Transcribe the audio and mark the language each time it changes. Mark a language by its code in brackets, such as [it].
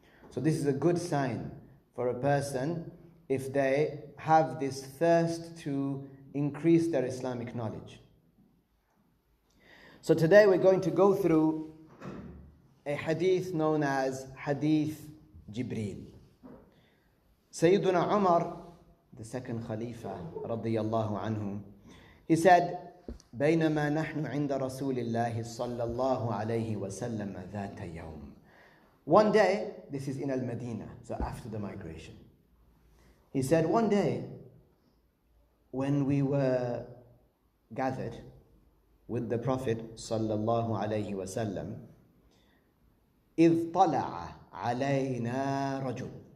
[en] So this is a good sign for a person if they have this thirst to increase their Islamic knowledge. So today we're going to go through a hadith known as Hadeeth Jibreel. Sayyiduna Umar, the second Khalifa, radiyallahu anhu, he said, [ar] بينما نحن عند رسول الله صلى الله عليه وسلم ذات يوم. [en] One day, this is in Al-Madinah, so after the migration. He said, one day, when we were gathered with the Prophet sallallahu alayhi wasallam, [ar] إذ طلع علينا رجل.